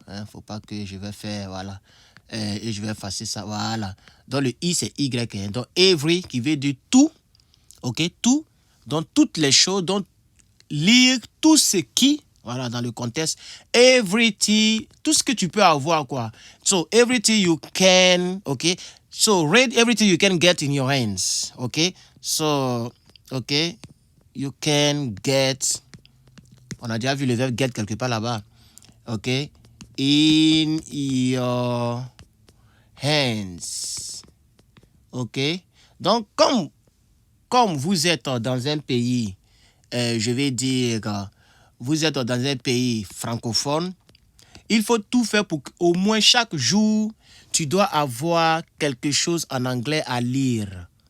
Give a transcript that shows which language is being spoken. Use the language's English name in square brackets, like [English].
[French] Faut pas que je vais faire, voilà. Et je vais effacer ça, voilà. Donc, le I, c'est Y. Donc, every, qui veut dire tout, ok? Tout. Donc, toutes les choses, donc, lire tout ce qui, voilà, dans le contexte, everything, tout ce que tu peux avoir, quoi. [English] So, everything you can, ok? So, read everything you can get in your hands, ok? So, ok? [French] You can get, on a déjà vu le verbe get quelque part là-bas, ok? [English] In your hands, ok? [French] Donc, comme vous êtes dans un pays, je vais dire, vous êtes dans un pays francophone, il faut tout faire pour qu'au moins chaque jour, tu dois avoir quelque chose en anglais à lire.